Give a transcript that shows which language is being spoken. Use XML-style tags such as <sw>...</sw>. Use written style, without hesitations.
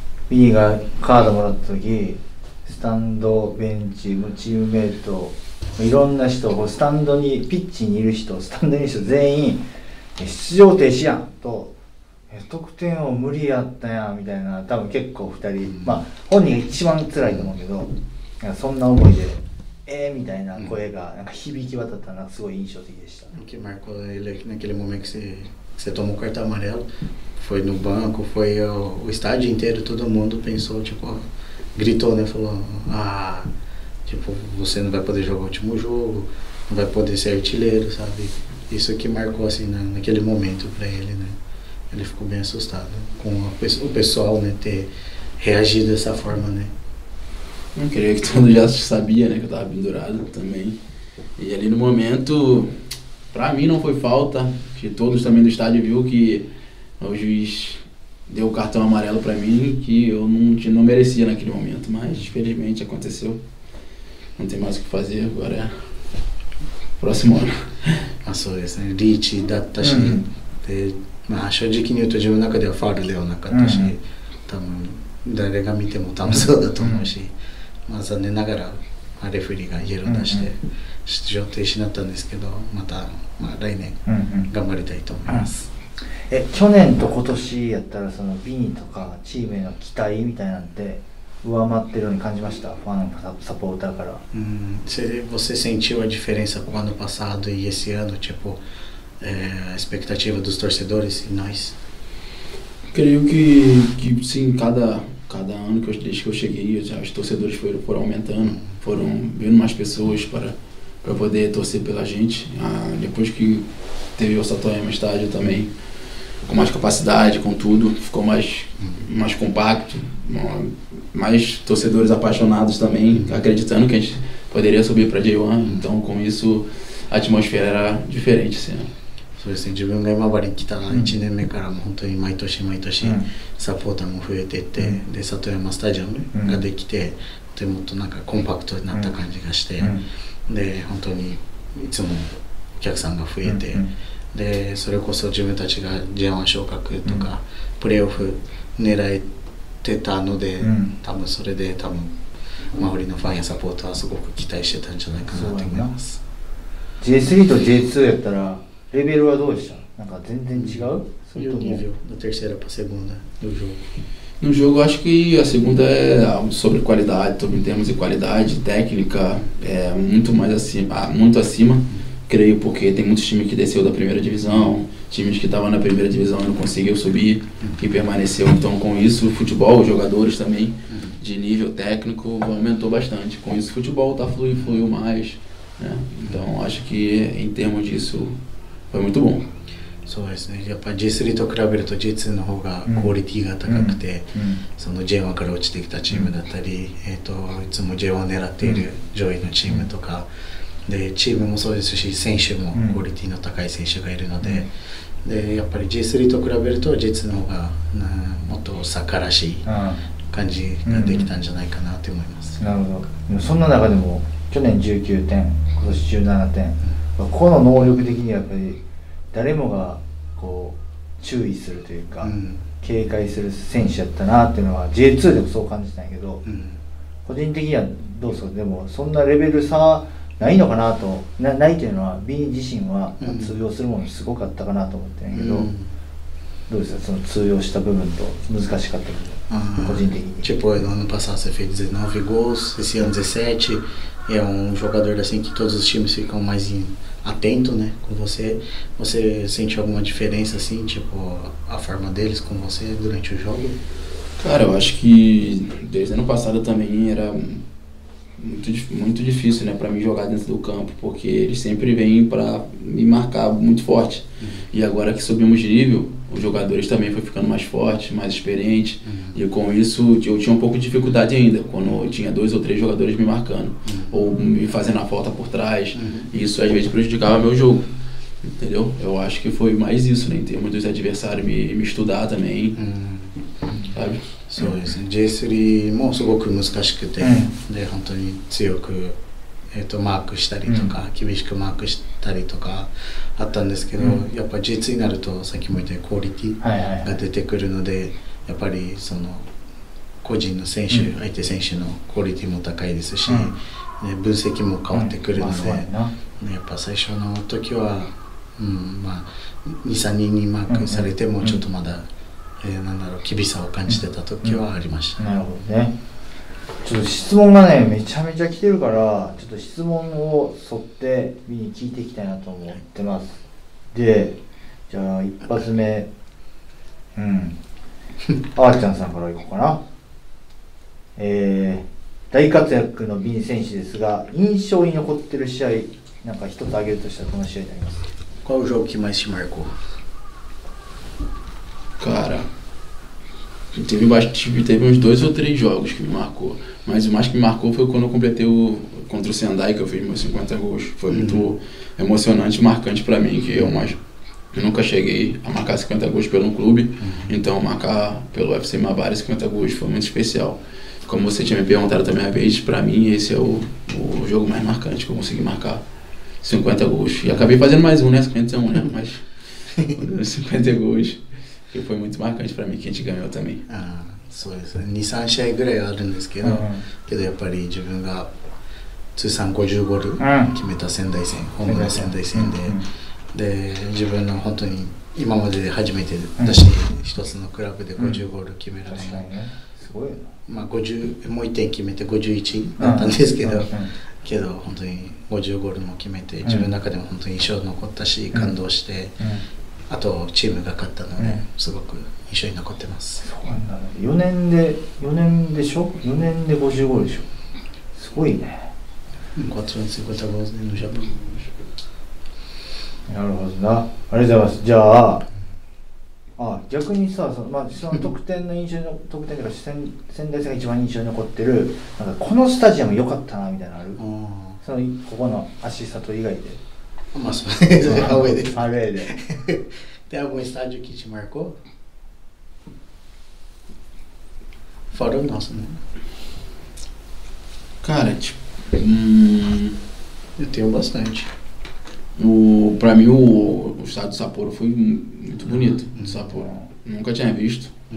<ja>B がカードもらった時、スタンド、ベンチ、チームメイト、いろんな人、スタンドにピッチにいる人、スタンドにいる人全員出場停止やんと、得点王無理やったやんみたいな、多分結構2人、本人が一番辛いと思うけど、そんな思いでみたいな声がなんか響き渡ったのがすごい印象的でした。</ja> <pt>Que marcou ele naquele momento que você tomou o cartão amarelo, foi no banco, foi o estádio inteiro, todo mundo pensou, tipo, gritou, né, falou, tipo, você não vai poder jogar o último jogo, não vai poder ser artilheiro, sabe? Isso que marcou assim naquele momento para ele, né? Ele ficou bem assustado com o pessoal, né, ter reagido dessa forma, né? Eu creio que todo mundo já sabia, né, que eu estava pendurado também. E ali no momento, pra mim não foi falta, que todos também do estádio viu que o juiz deu o cartão amarelo pra mim, que eu não merecia naquele momento, mas infelizmente aconteceu. Não tem mais o que fazer, agora é próximo ano.</pt> <ja>そうですね、リーチだったし、で正直に言うと自分の中ではファウルではなかったし、多分誰が見ても多分そうだと思うし、残念ながらレフェリーがイエロー出して出場停止になったんですけど、また来年頑張りたいと思います。去年と今年やったらその B とかチームへの期待みたいなんて上回ってるように感じました？ファンサポーターから。</ja> <pt>Você sentiu a diferença com o ano passado e esse ano, tipo, a expectativa dos torcedores e nós? Creio que sim, cada ano desde que eu cheguei, os torcedores foram aumentando, foram vindo mais pessoas para poder torcer pela gente. Depois que teve o Satoyama estádio também, com mais capacidade, com tudo, ficou mais compacto, mais torcedores apaixonados também, acreditando que a gente poderia subir para J1, então com isso a atmosfera era diferente esse ano.</pt> <ja>そうですね、自分が今治に来た1年目からも本当に毎年サポーターも増えていって、で里山スタジアムができて、とてもなんかコンパクトになった感じがして、で本当にいつもお客さんが増えて、でそれこそ自分たちが J1 昇格とか、プレーオフ狙えてたので、多分それで周りのファンやサポーターはすごく期待してたんじゃないかなと思います。 J3 と J2 やったらレベルはどうでした？なんか全然違う？</ja> <pt>E o nível da terceira para a segunda do jogo? No jogo, acho que a segunda é sobre qualidade, em termos de qualidade técnica, é muito acima, creio, porque tem muitos times que desceu da primeira divisão, times que estavam na primeira divisão e não conseguiu subir e permaneceu. Então, com isso, o futebol, os jogadores também de nível técnico aumentou bastante. Com isso, o futebol fluiu mais, né? Então, acho que em termos disso foi muito bom.</pt> <ja>そうですね、やっぱ J3 と比べると J2 の方がクオリティが高くて、その J1 から落ちてきたチームだったり、いつも J1 を狙っている上位のチームとか、でチームもそうですし選手もクオリティの高い選手がいるので、でやっぱり J3 と比べると J2 の方がもっとサッカーらしい感じができたんじゃないかなと思います。なるほど。でもそんな中でも去年19点、今年17点、この能力的にやっぱり誰もがこう注意するというか、警戒する選手やったなっていうのは J2 でもそう感じたんやけど、個人的にはどうですか？でもそんなレベル差ないのかなと、ないというのは B 自身は通用するものすごかったかなと思ってるんやけど、どうですか？その通用した部分と難しかった部分、個人的に。</ja> <pt>Tipo, no ano passado você fez 19 gols, esse ano 17, e é um jogador assim que todos os times ficam mais atento, né, com você. Você sente alguma diferença assim, tipo, a forma deles com você durante o jogo? Cara, eu acho que desde ano passado também era muito difícil, né, para mim jogar dentro do campo, porque eles sempre vêm para me marcar muito forte. E agora que subimos de nível, os jogadores também foram ficando mais fortes, mais experientes, e com isso eu tinha um pouco de dificuldade ainda, quando eu tinha 2 ou 3 jogadores me marcando, ou me fazendo a falta por trás, e isso às vezes prejudicava meu jogo, entendeu? Eu acho que foi mais isso, né, em termos dos adversários me estudar também, sabe?</pt> <ja>そうですね、J3 もすごく難しくて、で本当に強く、マークしたりとか、厳しくマークしたりとかあったんですけど、やっぱ J2 になるとさっきも言ったようにクオリティが出てくるので、やっぱりその個人の選手、相手選手のクオリティも高いですし、分析も変わってくるので、やっぱ最初の時は、まあ 2,3 人にマークされてもちょっとまだ、なんだろう、厳しさを感じてた時はありました。なるほどね。ちょっと質問がねめちゃめちゃ来てるから、ちょっと質問を沿って見に聞いていきたいなと思ってます。で、じゃあ一発目、あーちゃんさんからいこうかな。大活躍のビン選手ですが、印象に残ってる試合、なんか一つ挙げるとしたらこの試合になります。</ja> <pt>Qual o jogo que mais te marcou? Cara, teve uns 2 ou 3 jogos que me marcou, mas o mais que me marcou foi quando eu completei contra o Sendai, que eu fiz meus 50 gols. Foi muito emocionante e marcante pra mim, que eu nunca cheguei a marcar 50 gols pelo clube, então marcar pelo FC Imabari 50 gols foi muito especial. Como você tinha me perguntado também uma vez, pra mim esse é o jogo mais marcante, que eu consegui marcar 50 gols. E acabei fazendo mais um, né? 51, né? Mas 50 gols. Que foi muito marcante para mim, que a gente ganhou também.</pt> <ja>そうですね、2、3試合ぐらいあるんですけど、けどやっぱり自分が通算50ゴール決めた仙台戦、ホームの仙台戦で、自分の本当に今までで初めてだし、一つのクラブで50ゴール決めるのも、すごいよな。まあ50、もう1点決めて51だったんですけど、けど本当に50ゴールも決めて、自分の中でも本当に印象残ったし、感動して、あとチームが勝ったので、すごく印象に残ってます。そうなんだね。4年でしょ？4 年で50ゴールでしょ。すごいね。</ja> <pt>450 gols no Japão。</pt> <ja>なるほどな。ありがとうございます。じゃあ、逆にさ、その得点の印象の得点というか仙台戦が一番印象に残ってる、なんかこのスタジアム良かったなみたいなのある？そのここのアシスタント以外で。 Mas Away de.</ja> <pt>Tem algum estádio que te marcou? Fora o nosso, né? Cara, tipo, eu tenho bastante. Pra mim o estádio do Sapporo foi muito bonito. Sapporo. Nunca tinha visto.</pt>